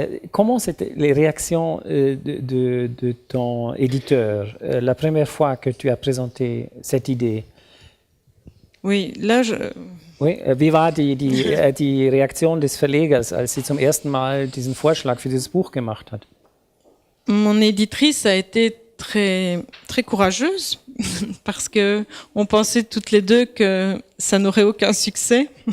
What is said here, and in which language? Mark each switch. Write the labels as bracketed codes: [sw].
[fr] Comment c'était les réactions de ton éditeur la première fois que tu as présenté cette idée? Oui, là, [de] Oui, wie war die Reaktion des Verlegers, als sie zum ersten Mal diesen Vorschlag für dieses Buch gemacht hat? [fr] Mon éditrice a été très, très courageuse parce que on pensait toutes les deux que ça n'aurait aucun succès.